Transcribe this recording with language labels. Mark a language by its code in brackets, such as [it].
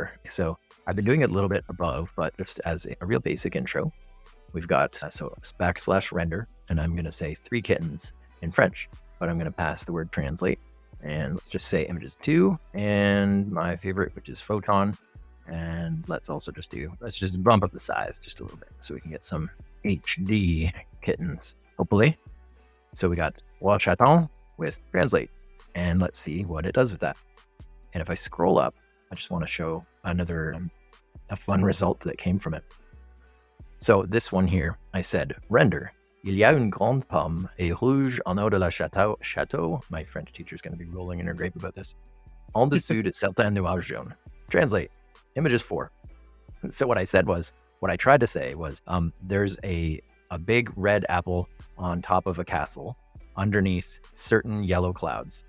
[en] So I've been doing it a little bit above, but just as a real basic intro, we've got so \render, and I'm going to say 3 kittens in French, but I'm going to pass the word translate, and let's just say images 2, and my favorite, which is photon, and let's just bump up the size just a little bit so we can get some HD kittens, hopefully. So we got Wa Chaton with translate, and let's see what it does with that. And if I scroll up, I just want to show another a fun result that came from it. So this one here, I said, render. [fr] Il y a une grande pomme et rouge en haut de la château. [en] My French teacher is going to be rolling in her grave about this. [fr] En dessous de certains nuages jaunes. [en] Translate. Images 4. So what I tried to say was, there's a big red apple on top of a castle underneath certain yellow clouds.